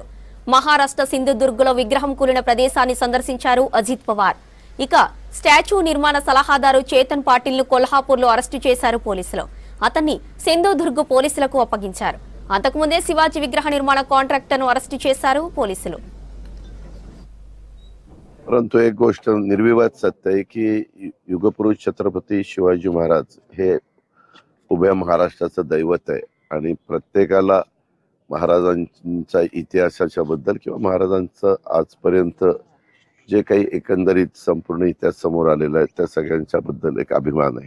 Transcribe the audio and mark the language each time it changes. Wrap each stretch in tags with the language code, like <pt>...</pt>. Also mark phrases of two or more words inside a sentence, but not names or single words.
<te>మహారాష్ట్ర సింధుదుర్గ్లో విగ్రహం కూలిన ప్రదేశాన్ని సందర్శించారు అజిత్ పవార్. ఇక స్టాచ్యూ నిర్మాణ సలహాదారు చేతన్ పాటిల్ ను కొల్హాపూర్లో అరెస్టు చేశారు పోలీసులు. అతన్ని సింధుదుర్గ్ పోలీసులకు అప్పగించారు. అంతకుముందే శివాజీ విగ్రహ నిర్మాణ కాంట్రాక్టర్ను అరెస్టు చేశారు పోలీసులు.</te> <mr>परंतु एक गोष्ट निर्विवाद सत्य आहे की युगपुरुष छत्रपती शिवाजी महाराज हे उभ्या महाराष्ट्राचं दैवत आहे आणि प्रत्येकाला महाराजांच्या इतिहासाच्या बद्दल किंवा महाराजांचं आजपर्यंत जे काही एकंदरीत संपूर्ण इतिहास समोर आलेला आहे त्या सगळ्यांच्या बद्दल एक अभिमान आहे.</mr>